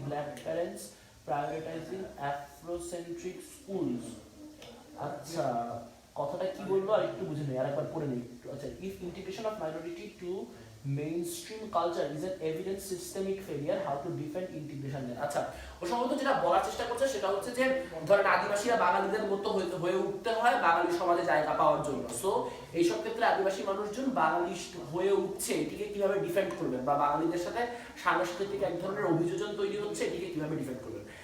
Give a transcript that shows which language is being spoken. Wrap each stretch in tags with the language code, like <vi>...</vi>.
<en>black parents prioritizing Afrocentric schools?</en> <bn>আচ্ছা, কথাটা কি বলবো আর একটু বুঝে নেই, আরেকবার পড়ে নেই। আচ্ছা,</bn> <en>if integration of minority to mainstream culture is an evident systemic failure, how to defend integration then?</en> <bn>আচ্ছা, ও সম্ভবত যেটা বলার চেষ্টা করছে সেটা হচ্ছে যে ধরেন আদিবাসীরা বাঙালিদের মতো হয়ে উঠতে হয় বাঙালি সমাজে জায়গা পাওয়ার জন্য, সো এইসব ক্ষেত্রে আদিবাসী মানুষজন বাঙালি হয়ে উঠছে, এটিকে কিভাবে ডিফেন্ড করবেন, বা বাঙালিদের সাথে সাংস্কৃতিক এক ধরনের অভিযোজন তৈরি হচ্ছে, এটিকে কিভাবে ডিফেন্ড করবেন।</bn>